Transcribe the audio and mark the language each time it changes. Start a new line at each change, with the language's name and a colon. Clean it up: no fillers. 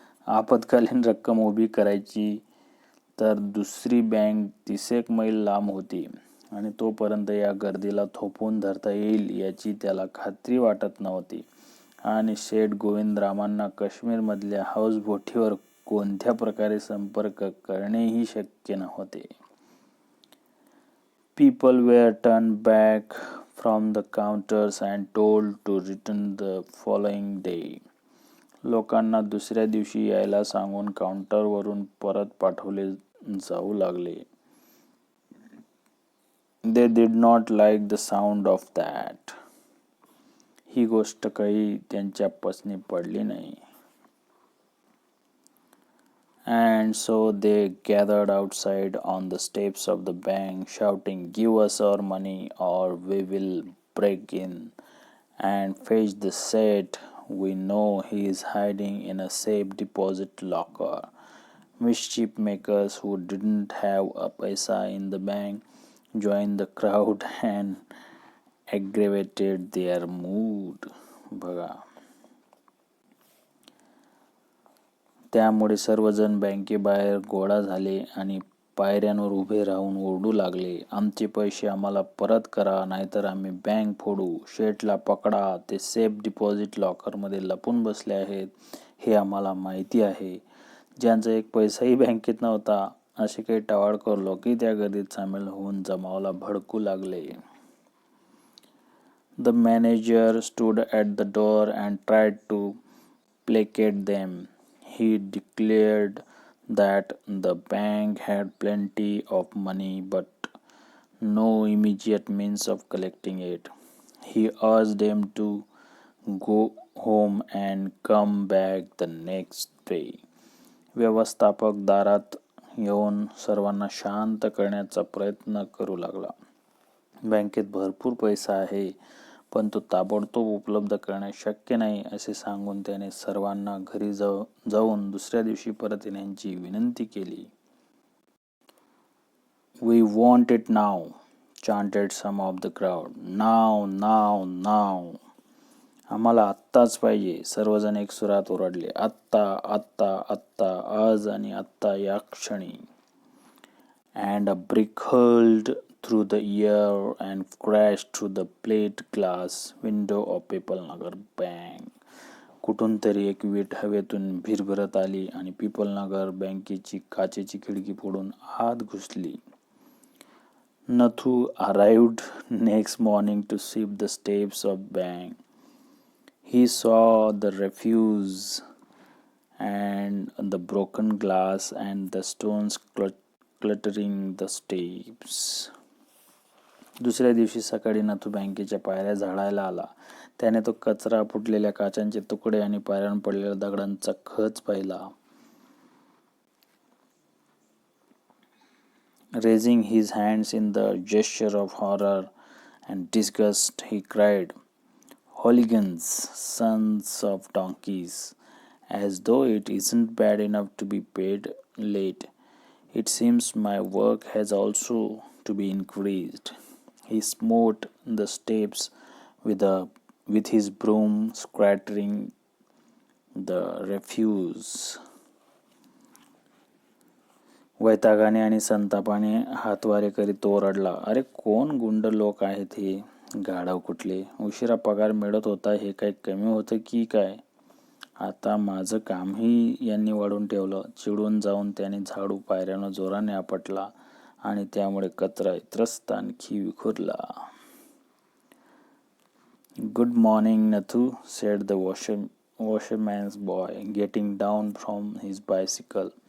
Marathi: आपत्कालीन रक्कम उभी करायची तर दुसरी बँक 30 मैल लांब होती आणि तोपर्यंत या गर्दीला थोपवून धरता येईल याची त्याला खात्री वाटत नव्हती. आणि शेठ गोविंदरामांना काश्मीरमधल्या हाऊसबोटीवर कोणत्या प्रकारे संपर्क करणेही शक्य नव्हते.
English: People were turned back from the counters and told to return the following day.
Marathi: लोकांना दुसऱ्या दिवशी यायला सांगून काउंटरवरून परत पाठवले जाऊ लागले.
English: They did not like the sound of that.
Marathi: ही गोष्ट काही त्यांच्या पसनी पडली नाही.
English: And so they gathered outside on the steps of the bank, shouting, "Give us our money or we will break in and fetch the Seth. We know he is hiding in a safe deposit locker." Mischief makers who didn't have a paisa in the bank joined the crowd and aggravated their mood.
Marathi: बघा, त्यामुळे सर्वजण बँकेबाहेर गोळा झाले आणि पायऱ्यांवर उभे राहून ओरडू लागले, "आमचे पैसे आम्हाला परत करा, नाहीतर आम्ही बँक फोडू. शेठला पकडा, ते सेफ डिपॉझिट लॉकरमध्ये लपून बसले आहेत, हे आम्हाला माहिती आहे." ज्यांचा एक पैसाही बँकेत नव्हता असे काही टवाळखोर लोकही त्या गर्दीत सामील होऊन जमावाला भडकू लागले.
English: The manager stood at the door and tried to placate them. He declared that the bank had plenty of money but no immediate means of collecting it. He urged them to go home and come back the next day.
Marathi: व्यवस्थापक दारात येऊन सर्वांना शांत करण्याचा प्रयत्न करू लागला. बँकेत भरपूर पैसा आहे, पण तो ताबडतोब उपलब्ध करणे शक्य नाही असे सांगून त्याने सर्वांना घरी जाऊन दुसऱ्या दिवशी परत येण्याची विनंती केली.
English: "We want it now," chanted some of the crowd. "Now, now, now."
Marathi: आम्हाला आत्ताच पाहिजे, सर्वजण एक सुरात ओरडले. आत्ता, आत्ता, आत्ता, आज आणि आत्ता, या क्षणी.
English: And a brick hurled through the air and crashed through the plate glass window of Pipalnagar bank.
Marathi: कुठून तरी एक वीट हवेतून भिरभिरत आली आणि पीपलनगर बँकेची काचेची खिडकी फोडून आत घुसली.
English: Nathu arrived next morning to sweep the steps of bank. He saw the refuse and the broken glass and the stones cluttering the steps.
Marathi: दुसऱ्या दिवशी सकाळी नथू बँकेच्या पायऱ्या झाडायला आला. त्याने तो कचरा, फुटलेल्या काचांचे तुकडे आणि पायऱ्यांवर पडलेल्या दगडांचा खच पाहिला.
English: Raising his hands in the gesture of horror and disgust, he cried, "Hooligans, sons of donkeys, as though it isn't bad enough to be paid late. It seems my work has also to be increased." He smote the steps with his broom, scattering the refuse.
Marathi: वैतागाने आणि संतापाने हातवारे करीत तो ओरडला, "अरे कोण गुंड लोक आहेत हे? गाढव कुठले? उशिरा पगार मिळत होता हे काही कमी होतं की काय? आता माझं कामही यांनी वाढून ठेवलं." चिडून जाऊन त्याने झाडू पायऱ्यानं जोराने आपटला आणि त्यामुळे कचरा त्रस्त आणखी विखुरला.
English: "Good morning, Nathu," said the washerman's boy, getting down from his bicycle.